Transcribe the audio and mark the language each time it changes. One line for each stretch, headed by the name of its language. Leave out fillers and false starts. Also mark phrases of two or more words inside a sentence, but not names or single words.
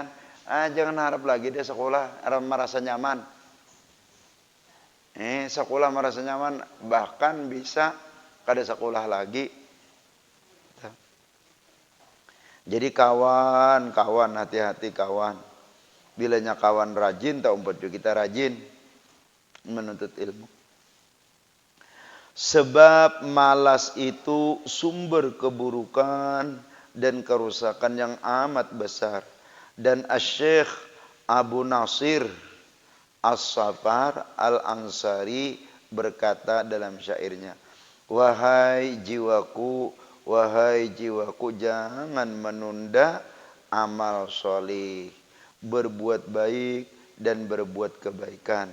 Indonesian: Jangan harap lagi dia sekolah, merasa nyaman. Sekolah merasa nyaman, bahkan bisa kada sekolah lagi. Jadi kawan hati-hati kawan. Bilanya kawan rajin, tak umpet juga kita rajin menuntut ilmu. Sebab malas itu sumber keburukan dan kerusakan yang amat besar. Dan Asy-Syaikh Abu Nasir As-Safar Al-Ansari berkata dalam syairnya, wahai jiwaku, jangan menunda amal soleh, berbuat baik dan berbuat kebaikan.